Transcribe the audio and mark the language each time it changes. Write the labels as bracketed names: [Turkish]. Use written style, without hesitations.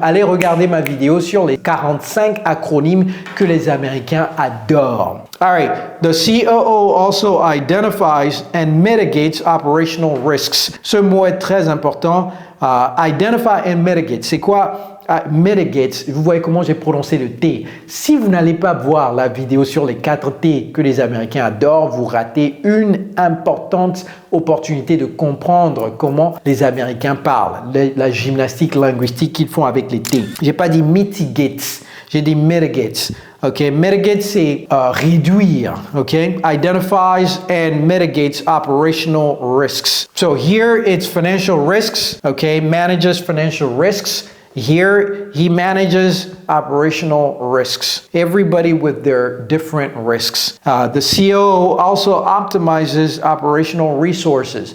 [French] Allez regarder ma vidéo sur les 45 acronymes que les Américains adorent. [English] All right. The COO also identifies and mitigates operational risks. [French] Ce mot est très important. [English] Identify and mitigate. [French] C'est quoi? Mitigate, vous voyez comment j'ai prononcé le T. Si vous n'allez pas voir la vidéo sur les 4 T que les Américains adorent, vous ratez une importante opportunité de comprendre comment les Américains parlent, la gymnastique linguistique qu'ils font avec les T. J'ai pas dit mitigate, j'ai dit mitigate. Okay, mitigate c'est réduire. [English] Okay, identifies and mitigates operational risks. So here it's financial risks. Okay, manages financial risks. Here, he manages operational risks. Everybody with their different risks. The COO also optimizes operational resources.